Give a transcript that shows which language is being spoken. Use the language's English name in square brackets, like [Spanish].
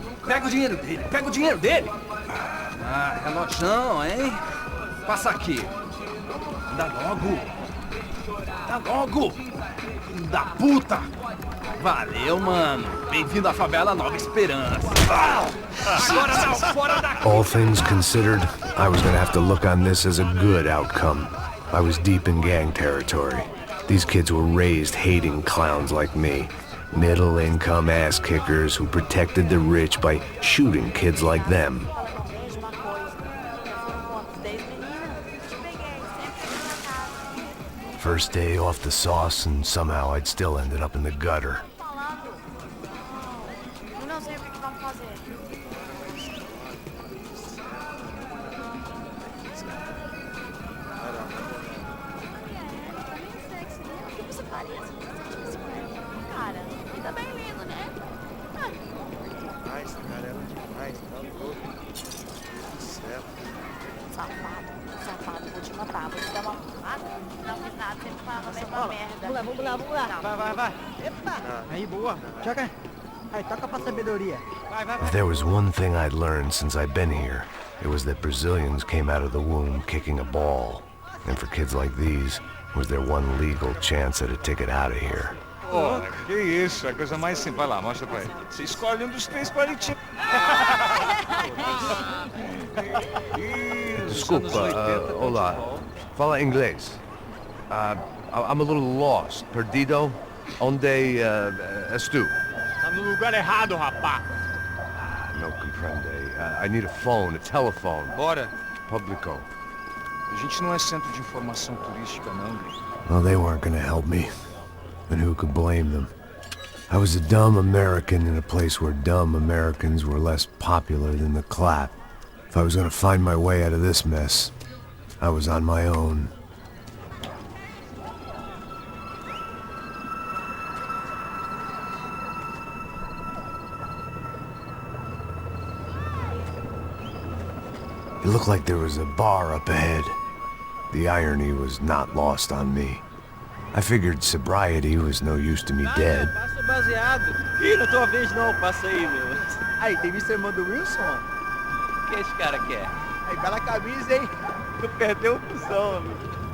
[Portuguese] Pega o dinheiro dele! Ah, relojão, hein? Passa aqui! Dá logo! Filho da puta! Valeu, mano! Bem-vindo à favela Nova Esperança! Agora não, fora daqui! [English] All things considered, I was gonna have to look on this as a good outcome. I was deep in gang territory. These kids were raised hating clowns like me. Middle-income ass-kickers who protected the rich by shooting kids like them. First day off the sauce, and somehow I'd still ended up in the gutter. [Portuguese] Eu não sei o que vamos fazer. O que você faria se você tivesse com ele? Cara, ele tá bem lindo, né? Demais, cara, ela demais, tá louco. Céu. Safado, vou te matar, vou te dar uma porrada. Não fiz nada, sempre fala a mesma merda. Vamos lá. Vai. Epa! Aí, boa. Joga. Aí, toca pra sabedoria. Vai. [English] If there was one thing I'd learned since I'd been here, it was that Brazilians came out of the womb kicking a ball. And for kids like these, it was their one legal chance at a ticket out of here. [Portuguese] Pô, que isso, a coisa mais simples. Vai lá, mostra pra ele. Você escolhe um dos três palitinhos. Desculpa, olá. Fala inglês. [English] I'm a little lost. [Portuguese] Perdido? Onde és tu? Tá no lugar errado, rapá! [Spanish] No comprende. [English] I need a phone, a telephone. [Portuguese] Bora. Publico. A gente não é centro de informação turística, não, Gui. [English] Well, they weren't gonna help me. And who could blame them? I was a dumb American in a place where dumb Americans were less popular than the clap. If I was gonna find my way out of this mess, I was on my own. It looked like there was a bar up ahead. The irony was not lost on me. I figured sobriety was no use to me dead. [Portuguese] Passa baseado. Ih, não tô a vez não, passa aí, meu. Aí, tem visto a irmã do Wilson? O que esse cara quer? Aí, bela camisa, hein? Tu perdeu o cuzão, amigo.